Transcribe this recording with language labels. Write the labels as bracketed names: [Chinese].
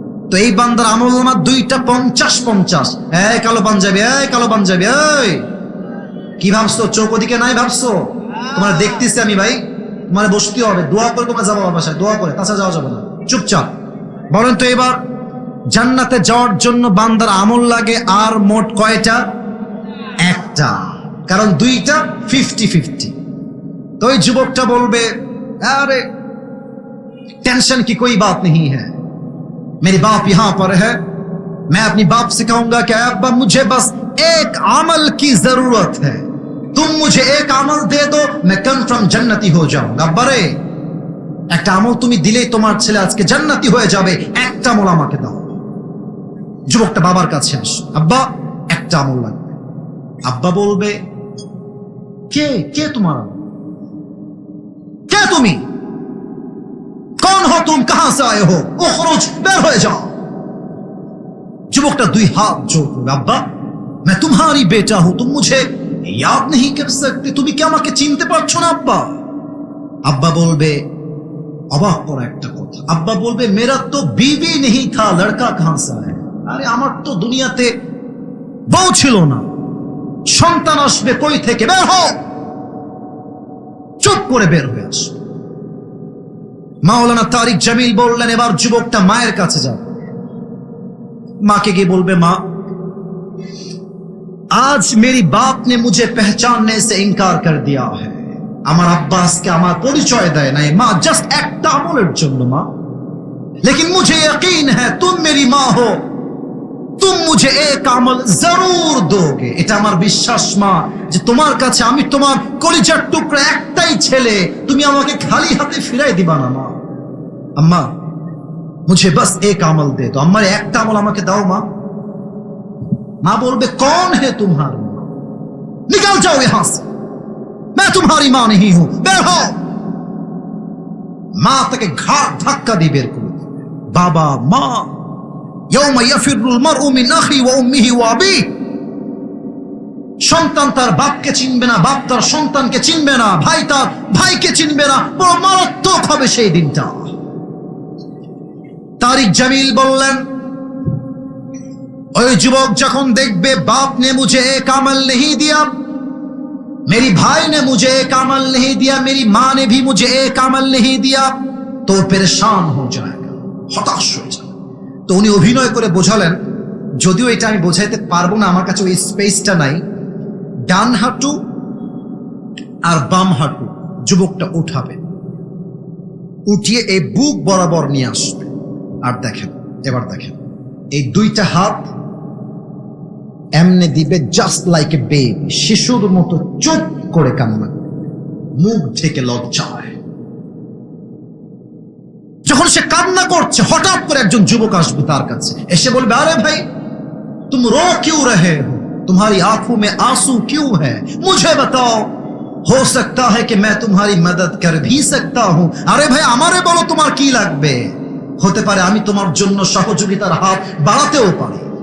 [Bangla] তো এই বান্দার আমলনামা দুইটা 50-50। এই কালো পাঞ্জাবি, এই কালো পাঞ্জাবি, এই কি ভাবছো? চোখ ওদিকে নাই ভাবছো? তোমার দেখতেছি আমি ভাই, তোমার বসতে হবে, দোয়া করে তোমার যাবো বাসায়, দোয়া করে, তাছাড়া যাওয়া যাবে না। চুপচাপ বলেন তো, এবার জান্নাতে যাওয়ার জন্য বান্দার আমল লাগে আর মোট কয়টা? একটা, কারণ দুইটা 50-50। তো ওই যুবকটা বলবে, [Hindi] अरे टेंशन की कोई बात नहीं है, मेरे बाप यहां पर है, मैं अपनी बाप से कहूंगा कि अब्बा मुझे बस एक अमल की जरूरत है, तुम मुझे एक अमल दे दो, मैं कन्फर्म जन्नती हो जाऊंगा। अब्बा रे, [Bangla] একটা আমল তুমি দিলেই তোমার ছেলে আজকে জান্নাতি হয়ে যাবে, একটা আমল আমাকে দাও। যুবকটা বাবার কাছে আসে, আব্বা একটা আমল লাগবে। আব্বা বলবে, কে কে তোমার, কে তুমি, [Hindi] कौन हो तुम, कहां से आए हो, [Bangla] उखरुज, বের হয়ে যাও। যুবকটা দুই হাত জোড় করবে, আব্বা [Hindi] मैं तुम्हारी बेटा हूं, तुम मुझे याद नहीं कर सकते, [Bangla] তুমি কি আমাকে চিনতে পারছো না আব্বা? আব্বা বলবে, অবাক করা একটা কথা, আব্বা বলবে, [Hindi] मेरा तो बीवी नहीं था, लड़का कहां से आया। [Bangla] আরে আমার তো দুনিয়াতে বউ ছিল না, সন্তান আসবে কই থেকে, বের হও। চুপ করে বের হয়ে আসবে। মাওলানা তারিক জামিল বললেন, এবার যুবকটা মায়ের কাছে যাবে, মাকে গিয়ে বলবে, মা [Hindi] आज मेरी बाप ने मुझे पहचानने से इनकार कर दिया है, [Bangla] আমার আব্বা আজকে আমার পরিচয় দেয় নাই মা, জাস্ট একটা আমলের জন্য মা, [Hindi] लेकिन मुझे यकीन है तुम मेरी माँ हो, तुम मुझे एक আমল जरूर दोगे, [Bangla] এটা আমার বিশ্বাস মা, যে তোমার কাছে আমি তোমার কলিজার টুকরা একটাই ছেলে, তুমি আমাকে খালি হাতে ফিরাই দিবা না মা। আম্মা [Hindi] मुझे बस एक আমল दे दो, [Bangla] আমার একটা আমল আমাকে দাও মা। মা বলবে, [Hindi] कौन है तुम्हारी माँ, निकल जाओ यहां से, मैं तुम्हारी माँ नहीं हूं, [Bangla] বের হও। মা তাকে ঘাট ধাক্কা দিয়ে বের করে দিবে। বাবা মা, [Arabic] ইয়াউমা ইয়াফিরুল মারউ মিন আখি ওয়া উম্মিহি ওয়া আবিহি, [Bangla] সন্তান তার বাপকে চিনবে না, বাপ তার সন্তানকে চিনবে না, ভাই তার ভাইকে চিনবে না, বড় মারাত্মক হবে সেই দিনটা। তারিক জামিল বললেন, ওই যুবক যখন দেখবে [Hindi] बाप ने मुझे एक अमल नहीं दिया, मेरी भाई ने मुझे एक अमल नहीं दिया, मेरी माँ ने भी मुझे एक अमल नहीं दिया, तो परेशान हो जाएगा, [Bangla] হতাশ হয়ে যাবে। তো উনি অভিনয় করে বোঝালেন, যদিও এটা আমি বোঝাইতে পারবো না, আমার কাছে ওই স্পেসটা নাই, ডান হাঁটু আর বাম হাঁটু যুবকটা উঠাবে, উঠিয়ে এই বুক বরাবর নিয়ে আসবে। আর দেখেন, এবার দেখেন, এই দুইটা হাত এমনে দিবে, [English] just like a baby, [Bangla] শিশুর মতো চুপ করে কান্না, মুখ ঢেকে লজ্জায়। যখন সে কান্না করছে, হঠাৎ করে একজন যুবক আসবে তার কাছে, এসে বলবে, আরে ভাই [Hindi] तुम रो क्यों रहे हो, तुम्हारी आंखों में आंसू क्यों है, मुझे बताओ हो सकता है कि मैं तुम्हारी मदद कर भी सकता हूं। [Bangla] আরে ভাই আমারে বলো তোমার কি লাগবে, হতে পারে আমি তোমার জন্য সহযোগিতার হাত বাড়াতেও পারি।